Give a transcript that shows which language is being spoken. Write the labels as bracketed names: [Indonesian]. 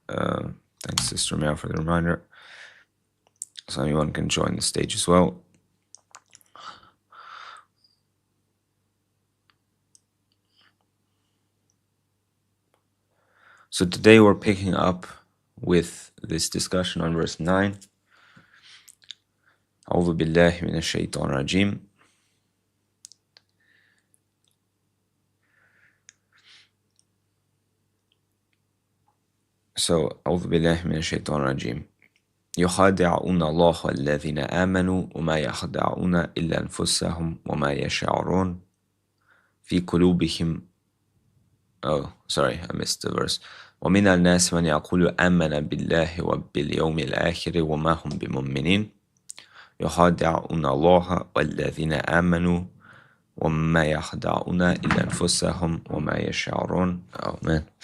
[English] Thanks, Sister Meow, for the reminder. So anyone can join the stage as well. So today we're picking up with this discussion on verse 9. [Arabic] أعوذ بالله من الشيطان الرجيم. So, أعوذ بالله من الشيطان الرجيم. يخادعون الله والذين آمنوا وما يخدعون إلا أنفسهم وما يشعرون في قلوبهم. [English] Oh, sorry, I missed the verse. [Arabic] ومن الناس من يقول آمن بالله وباليوم الآخر وما هم بمؤمنين يخادعون الله والذين آمنوا وما يخدعون إلا أنفسهم وما يشعرون. [English] Oh man.